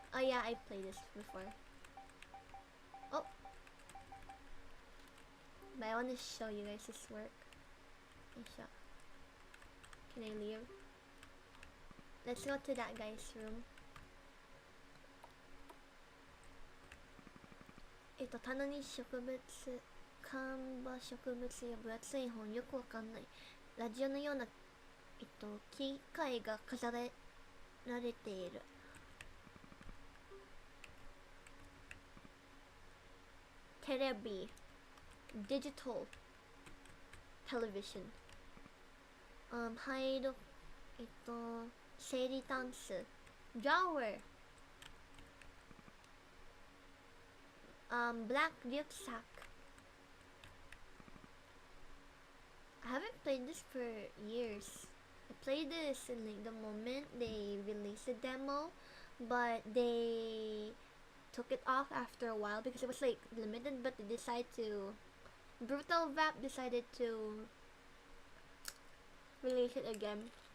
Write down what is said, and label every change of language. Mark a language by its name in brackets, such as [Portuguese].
[English] Oh yeah, I played this before. Oh! But I want to show you guys this work. Can I leave? Let's go to that guy's room. [Japanese] 棚に植物、看板植物や分厚い本、よくわかんない。ラジオのような、機械が飾られている。テレビ、 [English] digital television、 [Japanese] 入る、整理タンス、drawer、 [English] black rucksack. I haven't played this for years. I played this in like the moment they released the demo, but they took it off after a while because it was like limited, but they decided to BrutalVap decided to release it again.